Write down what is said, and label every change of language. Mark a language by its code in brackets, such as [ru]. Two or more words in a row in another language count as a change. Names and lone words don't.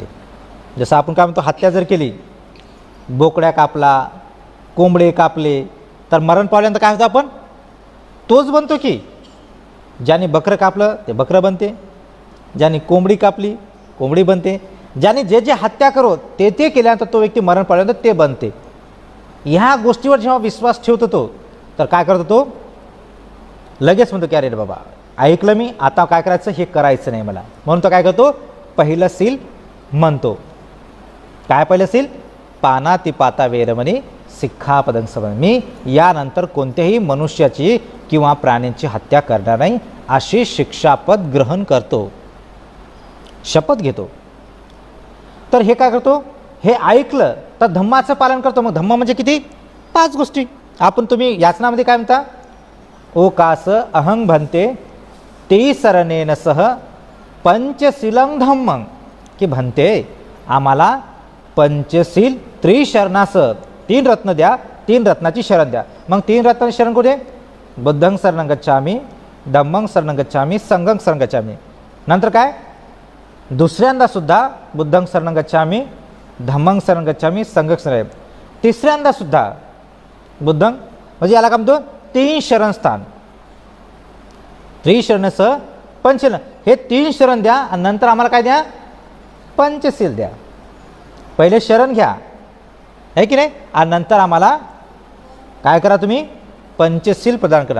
[mr] जसं आपण काय म्हणतो, हत्या जर केली, बोकड्या कापला, कोंबडे कापले, तर मरण पावल्यानंतर काय होतं, आपण तोच बनतो की ज्याने बकरं कापलं ते बकरं बनते, ज्याने कोंबडी कापली कोंबडी बनते, ज्याने जे जे हत्या करो ते केल्यानंतर तो व्यक्ती मरण पावल्यानंतर ते बनते. ह्या गोष्टीवर जेव्हा विश्वास ठेवतो तो, तर काय करतो, तो लगेच म्हणतो की अरे बाबा ऐकलं मी, आता काय करायचं, हे करायचं नाही मला. म्हणून तो काय करतो, पहिलं सील म्हणतो. काय पहिलं सील, [pi] पानातिपाता वेरमणी सिक्खापदं समं. [mr] मी यानंतर कोणत्याही मनुष्याची किंवा प्राण्यांची हत्या करणार नाही, अशी शिक्षापद ग्रहण करतो, शपथ घेतो. तर हे काय करतो, हे ऐकलं तर धम्माचं पालन करतो. मग धम्म म्हणजे किती, 5 गोष्टी. आपण तुम्ही याचनामध्ये काय म्हणता, [pi] ओकास अहंग भन्ते ते सरणेन सह पंचशीलं धम्मं, [mr] की भन्ते आम्हाला पंचशील त्रिशरणास 3 रत्न द्या, 3 रत्नाची शरण द्या. मग 3 रत्नाची शरण कुठे, [pi] बुद्धं शरणं गच्छामि, धम्मं शरणं गच्छामि, संघं शरणं गच्छामि. [mr] नंतर काय, दुसऱ्यांदा सुद्धा [pi] बुद्धं शरणं गच्छामि, धम्मं शरणं गच्छामि, संघं शरणं. [mr] तिसऱ्यांदा सुद्धा बुद्धं, म्हणजे याला काय म्हणतो, 3 शरणस्थान. त्रिशरणसह पंचशील, हे 3 शरण द्या आणि नंतर आम्हाला काय द्या, पंचशील द्या. पहिले शरण घ्या आहे की नाही, आणि नंतर आम्हाला काय करा, तुम्ही पंचशील प्रदान करा.